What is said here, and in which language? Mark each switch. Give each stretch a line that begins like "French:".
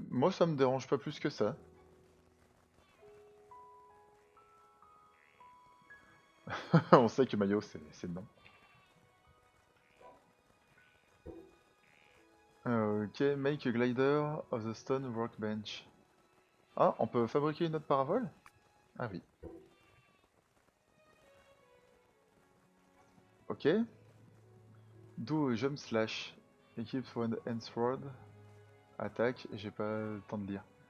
French: Moi, ça me dérange pas plus que ça. On sait que Mayo, c'est non.
English: Ok, make a glider of the stone workbench.
French: Ah, on peut fabriquer une autre parabole? Ah oui.
English: Ok. Do a jump slash. Equips one hand sword.
French: Attaque, j'ai pas le temps de lire.